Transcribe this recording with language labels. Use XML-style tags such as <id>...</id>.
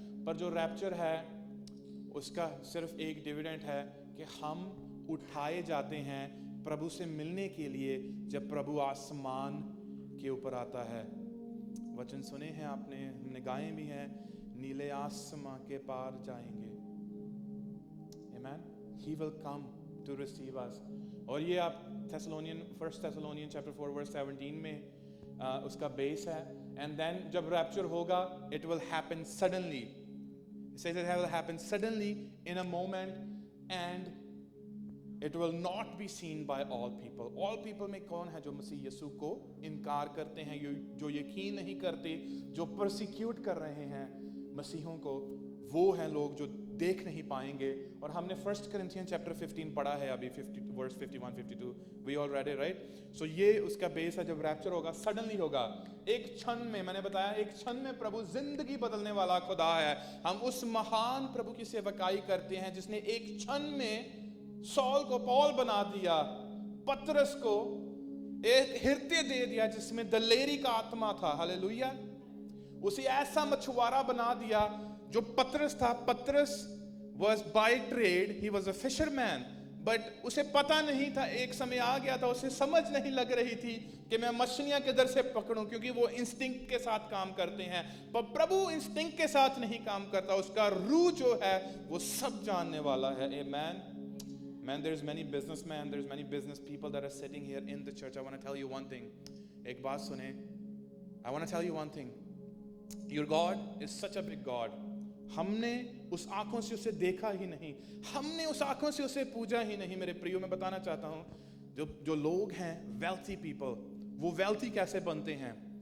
<hi>पर जो rapture है उसका सिर्फ एक डिविडेंट है कि हम उठाए जाते हैं प्रभु से मिलने के लिए जब प्रभु आसमान के ऊपर आता है। वचन सुने हैं आपने, हमने गाए भी हैं, नीले आसमां के पार जाएंगे। Amen.</hi> <en>He will come to receive us.</en> <hi>और ये आप First Thessalonians chapter 4 verse 17 में उसका बेस है।</hi> <en>And then</en> <hi>जब rapture होगा,</hi> <en>it will happen suddenly. It says it will happen suddenly in a moment, and it will not be seen by all people.</en> <hi>All people में कौन है जो मसीह यीशु को इनकार करते हैं, जो यकीन नहीं करते, जो persecute कर रहे हैं मसीहों को? वो हैं लोग जो देख नहीं पाएंगे। और हमने 1 Corinthians chapter 15 पढ़ा है अभी, 50 verse 51 52,</hi> <en>we all read it, right?</en> <hi>So ये उसका बेस है। जब रैप्चर होगा, सडनली होगा, एक क्षण में, मैंने बताया एक क्षण में प्रभु जिंदगी बदलने वाला खुदा है। हम उस महान प्रभु की सेवकाई करते हैं जिसने एक क्षण में सॉल को पौल बना दिया, पतरस को एक हृदय दे दिया जिसमें दलेरी का आत्मा था, हालेलुया। उसे ऐसा मछुआरा बना दिया जो पतरस था। पतरस</hi> <en>was by trade, he was a fisherman, but</en> <hi>उसे पता नहीं था, एक समय आ गया था उसे समझ नहीं लग रही थी कि मैं मछलियां किधर से पकड़ूं, क्योंकि वो इंस्टिंक्ट के साथ काम करते हैं। पर प्रभु इंस्टिंक्ट के साथ नहीं काम करता, उसका रूह जो है वो सब जानने वाला है। Amen.</hi> <en>Man, there's many businessmen, there's many business people that are sitting here in the church. I want to tell you one thing.</en> <hi>एक बात सुने,</hi> <en>I want to tell you one thing. Your God is such a big God.</en> <hi>हमने उस आंखों से उसे देखा ही नहीं, हमने उस आंखों से उसे पूजा ही नहीं। मेरे प्रियो, मैं बताना चाहता हूँ, जो लोग हैं wealthy people, वो wealthy कैसे बनते हैं?</hi>